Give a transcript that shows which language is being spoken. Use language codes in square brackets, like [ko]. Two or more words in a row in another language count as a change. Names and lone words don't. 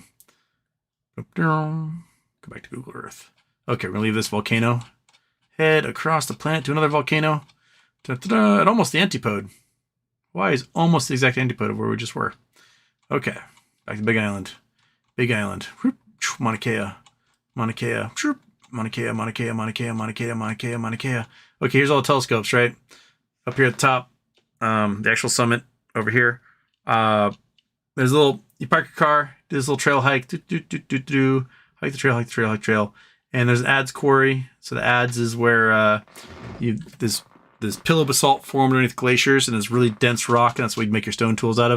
[en] Go back to Google Earth. Okay, we're going to leave this volcano. Head across the planet to another volcano. Da-da-da, and almost the antipode. Hawaii is almost the exact antipode of where we just were. Okay, back to Big Island. Big Island. Mauna Kea. Mauna Kea. Mauna Kea, Mauna Kea, Mauna Kea, Mauna Kea, Mauna Kea, Mauna Kea. Okay, here's all the telescopes, right? Up here at the top, the actual summit over here. There's a little, you park your car, do this little trail hike, hike the trail, hike the trail, hike the trail. And there's an adze quarry. So the adze is where this pillow basalt formed underneath glaciers and it's really dense rock, and that's what you make your stone tools out of.